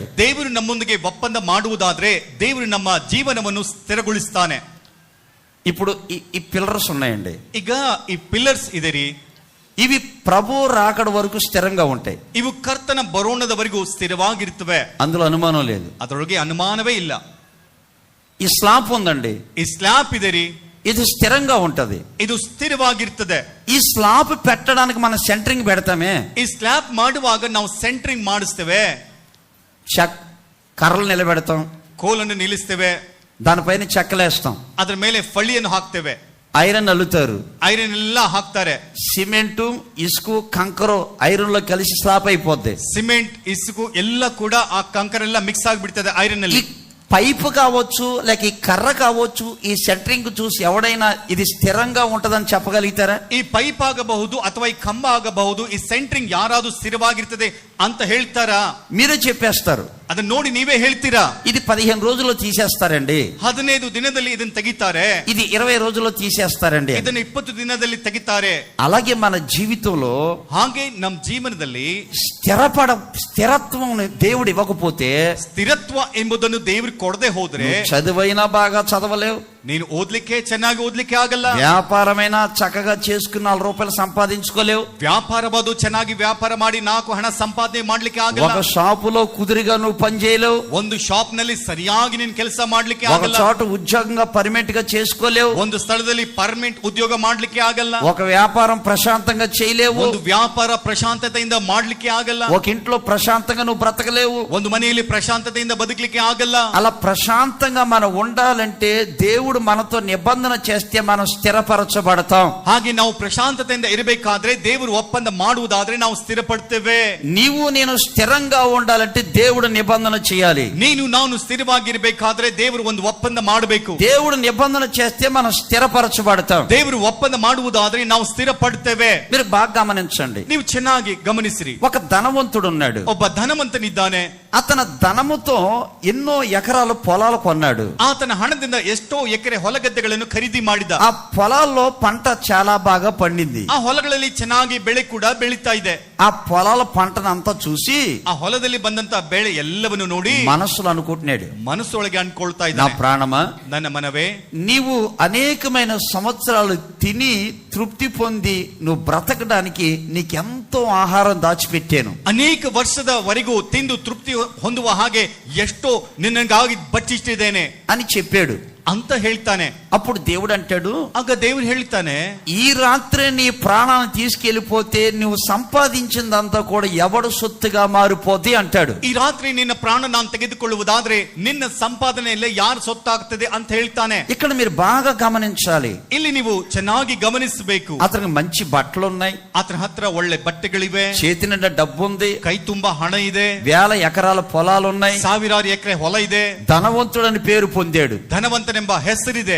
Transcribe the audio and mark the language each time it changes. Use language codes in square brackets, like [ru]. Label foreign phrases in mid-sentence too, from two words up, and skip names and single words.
[kn] ದೇವರು ನಮ್ಮೊಂದಿಗೆ ಒಪ್ಪಂದ ಮಾಡುವುದಾದ್ರೆ ದೇವರು ನಮ್ಮ ಜೀವನವನ್ನು ಸ್ಥಿರಗೊಳಿಸ್ತಾನೆ. [te] ఇప్పుడు ఈ పిల్లర్స్ ఉన్నాయండి. [kn] ಈಗ ಈ ಪಿಲ್ಲರ್ಸ್ ಇದೆ ರೀ. [te] ఇవి ప్రభు రాకడ వరకు స్థిరంగా ఉంటాయి. [kn] ಇವು ಕರ್ತನ ಬರೋಣದವರೆಗೂ ಸ್ಥಿರವಾಗಿರ್ತವೆ, [te] అందులో అనుమానం లేదు. [kn] ಅದರೊಳಗೆ ಅನುಮಾನವೇ ಇಲ್ಲ. [te] ఈ స్లాబ్ ఉందండి, [kn] ಈ ಸ್ಲ್ಯಾಬ್ ಇದೆ ರೀ, [te] ఇది స్థిరంగా ఉంటది. [kn] ಇದು ಸ್ಥಿರವಾಗಿರ್ತದೆ. [te] ఈ స్లాబ్ పెట్టడానికి మనం సెంటరింగ్ పెడతామే, [kn] ಈ ಸ್ಲ್ಯಾಬ್ ಮಾಡುವಾಗ ನಾವು ಸೆಂಟ್ರಿಂಗ್ ಮಾಡಿಸ್ತೇವೆ, [te] కర్రలు నిలబెడతాం, [kn] ಕೋಲನ್ನು ನಿಲ್ಲಿಸ್ತೇವೆ, [te] దానిపైన చెక్కలేస్తాం, [kn] ಅದರ ಮೇಲೆ ಫಳ್ಳಿಯನ್ನು ಹಾಕ್ತೇವೆ, [te] ఐరన్ అల్లుతారు, [kn] ಐರನ್ ಎಲ್ಲ ಹಾಕ್ತಾರೆ, [te] సిమెంటు ఇసుకు కంకరు ఐరన్ లో కలిసి స్లాబ్ అయిపోద్ది. [kn] ಸಿಮೆಂಟ್ ಇಸುಕು ಎಲ್ಲ ಕೂಡ ಆ ಕಂಕರ ಎಲ್ಲ ಮಿಕ್ಸ್ ಆಗಿಬಿಡ್ತದೆ ಐರನ್ [te] ఈ [kn] ಅಲ್ಲಿ. [te] పైపు కావచ్చు లేక ఈ కర్ర కావచ్చు, ఈ సెంటరింగ్ చూసి ఎవడైనా ఇది స్థిరంగా ఉంటదని చెప్పగలుగుతారా? [kn] ಈ ಪೈಪ್ ಆಗಬಹುದು ಅಥವಾ ಈ ಕಂಬ ಆಗಬಹುದು, ಈ ಸೆಂಟ್ರಿಂಗ್ ಯಾರಾದ್ರೂ ಸ್ಥಿರವಾಗಿರ್ತದೆ ಅಂತ ಹೇಳ್ತಾರಾ? [te] మీరే చెప్పేస్తారు. [kn] ಅದನ್ನ ನೋಡಿ ನೀವೇ ಹೇಳ್ತೀರಾ? [te] ఇది 15 రోజుల్లో తీసేస్తారండి, [kn] 15 ದಿನದಲ್ಲಿ ಇದನ್ನ ತೆಗಿತಾರೆ, [te] ఇది 20 రోజుల్లో తీసేస్తారండి. [kn] ಇದನ್ನ 20 ದಿನದಲ್ಲಿ ತೆಗಿತಾರೆ. [te] అలాగే మన జీవితంలో [kn] ಹಾಗೆ ನಮ್ಮ ಜೀವನದಲ್ಲಿ [te] స్థిరత్వం దేవుడు ఇవ్వకపోతే, [kn] ಸ್ಥಿರತ್ವ ಎಂಬುದನ್ನು ದೇವರು ಕೊಡದೆ ಹೋದ್ರೆ, [te] చదువైనా బాగా చదవలేవు, [kn] ನೀನು ಓದ್ಲಿಕ್ಕೆ ಚೆನ್ನಾಗಿ ಓದ್ಲಿಕ್ಕೆ ಆಗಲ್ಲ, [te] వ్యాపారమైనా చక్కగా చేసుకుని 4 రూపాయలు సంపాదించుకోలేవు, [kn] ವ್ಯಾಪಾರವಾದು ಚೆನ್ನಾಗಿ ವ್ಯಾಪಾರ ಮಾಡಿ 4 ಹಣ ಸಂಪಾದನೆ ಮಾಡ್ಲಿಕ್ಕೆ ಆಗಲ್ಲ, [te] ఒక షాపులో కుదిరిగా నువ్వు పని చేయలేవు, [kn] ಒಂದು ಶಾಪ್ ನಲ್ಲಿ ಸರಿಯಾಗಿ ನೀನು ಕೆಲಸ ಮಾಡ್ಲಿಕ್ಕೆ [te] ఒక [kn] ಆಗಲ್ಲ, [te] చోట ఉద్యోగంగా పర్మనెంట్ గా చేసుకోలేవు, [kn] ಒಂದು ಸ್ಥಳದಲ್ಲಿ ಪರ್ಮನೆಂಟ್ ಉದ್ಯೋಗ ಮಾಡ್ಲಿಕ್ಕೆ ಆಗಲ್ಲ, [te] ఒక వ్యాపారం ప్రశాంతంగా చేయలేవు, [kn] ಒಂದು ವ್ಯಾಪಾರ ಪ್ರಶಾಂತತೆಯಿಂದ ಮಾಡ್ಲಿಕ್ಕೆ ಆಗಲ್ಲ, [te] ఒక ఇంట్లో ప్రశాంతంగా నువ్వు బ్రతకలేవు, [kn] ಒಂದು ಮನೆಯಲ್ಲಿ ಪ್ರಶಾಂತತೆಯಿಂದ ಬದುಕಲಿಕ್ಕೆ ಆಗಲ್ಲ. [te] అలా ప్రశాంతంగా మనం ఉండాలంటే దేవుడు మనతో నిబంధన చేస్తే మనం స్థిరపరచబడతాం. [kn] ಹಾಗೆ ನಾವು ಪ್ರಶಾಂತತೆಯಿಂದ ಇರಬೇಕಾದ್ರೆ ದೇವರು ಒಪ್ಪಂದ ಮಾಡುವುದಾದ್ರೆ ನಾವು ಸ್ಥಿರಪಡ್ತೇವೆ. [te] నీవు నేను స్థిరంగా ఉండాలంటే దేవుడు నిబంధన చేయాలి. [kn] ನೀನು ನಾನು ಸ್ಥಿರವಾಗಿರ್ಬೇಕಾದ್ರೆ ದೇವರು ಒಂದು ಒಪ್ಪಂದ ಮಾಡಬೇಕು. [te] దేవుడు నిబంధన చేస్తే మనం స్థిరపరచబడతాం. [kn] ದೇವರು ಒಪ್ಪಂದ ಮಾಡುವುದಾದ್ರೆ ನಾವು ಸ್ಥಿರಪಡ್ತೇವೆ. [te] మీరు బాగా గమనించండి. [kn] ನೀವು ಚೆನ್ನಾಗಿ ಗಮನಿಸಿರಿ. [te] ఒక ధనవంతుడు ఉన్నాడు. [kn] ಒಬ್ಬ ಧನವಂತನಿದ್ದಾನೆ. [te] అతను ధనముతో ఎన్నో ఎకరాల పొలాలు కొన్నాడు. [kn] ಆತನ ಹಣದಿಂದ ಎಷ್ಟೋ ಎಕರೆ ಹೊಲಗದ್ದೆಗಳನ್ನು ಖರೀದಿ ಮಾಡಿದ. [te] ఆ పొలాల్లో పంట చాలా బాగా పండింది. [kn] ಆ ಹೊಲಗಳಲ್ಲಿ ಚೆನ್ನಾಗಿ ಬೆಳೆ ಕೂಡ ಬೆಳೀತಾ ಇದೆ. [te] ఆ పొలాల పంటనంతా చూసి [kn] ಆ ಹೊಲದಲ್ಲಿ ಬಂದಂತ ಬೆಳೆ ಎಲ್ಲವನ್ನು ನೋಡಿ [te] మనసులో అనుకుంటున్నాడు, [kn] ಮನಸ್ಸೊಳಗೆ ಅನ್ಕೊಳ್ತಾ [te] నా [kn] ಇದ್ದಾನೆ, [te] ప్రాణమా, [kn] ನನ್ನ ಮನವೇ, [te] నీవు అనేకమైన సంవత్సరాలు తిని తృప్తి పొంది నువ్వు బ్రతకడానికి నీకెంతో ఆహారం దాచిపెట్టాను. [kn] ಅನೇಕ ವರ್ಷದವರೆಗೂ ತಿಂದು ತೃಪ್ತಿ ಹೊಂದುವ ಹಾಗೆ ಎಷ್ಟೋ ನಿನ್ನಗಾಗಿ ಬಚ್ಚಿಟ್ಟಿದ್ದೇನೆ [te] అని చెప్పాడు [kn] ಅಂತ ಹೇಳ್ತಾನೆ. [te] అప్పుడు దేవుడు అంటాడు, [kn] ಆಗ ದೇವರು ಹೇಳ್ತಾನೆ, [te] ఈ రాత్రే నీ ప్రాణాన్ని తీసుకెళ్లిపోతే నువ్వు సంపాదించి సంపాదించిందంతా కూడా ఎవడు సొత్తుగా మారిపోద్ది అంటాడు. [kn] ಈ ರಾತ್ರಿ ನಿನ್ನ ಪ್ರಾಣ ನಾನು ತೆಗೆದುಕೊಳ್ಳುವುದಾದ್ರೆ ನಿನ್ನ ಸಂಪಾದನೆಯಲ್ಲೇ ಯಾರು ಸೊತ್ತಾಗ್ತದೆ ಅಂತ ಹೇಳ್ತಾನೆ. [te] ఇక్కడ మీరు బాగా గమనించాలి. [kn] ಇಲ್ಲಿ ನೀವು ಚೆನ್ನಾಗಿ ಗಮನಿಸಬೇಕು. [te] అతనికి మంచి బట్టలు ఉన్నాయి, [kn] ಆತನ ಹತ್ರ ಒಳ್ಳೆ ಬಟ್ಟೆಗಳಿವೆ, [te] చేతి నిండా డబ్బు ఉంది, [kn] ಕೈ ತುಂಬಾ ಹಣ ಇದೆ, [te] వేల ఎకరాల పొలాలు ఉన్నాయి, [kn] ಸಾವಿರಾರು ಎಕರೆ ಹೊಲ ಇದೆ, [te] ధనవంతుడని పేరు పొందాడు. [kn] ಧನವಂತನೆಂಬ ಹೆಸರಿದೆ.